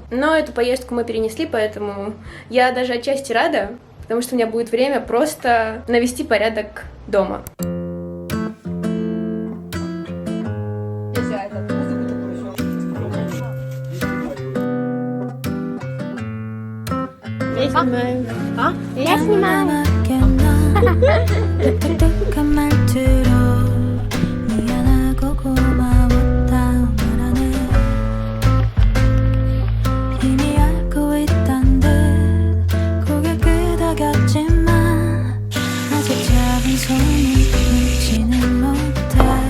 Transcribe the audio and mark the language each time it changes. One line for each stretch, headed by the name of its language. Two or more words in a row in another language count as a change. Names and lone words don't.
Russian: Но эту поездку мы перенесли, поэтому я даже отчасти рада, потому что у меня будет время просто навести порядок дома. Я снимаю. Я снимаю.
Korean: 독특한 말투로 미안하고 고마웠다 말하네. 이미 알고 있단 듯 고개 끄덕였지만 아직 작은 손이 묻지는 못해.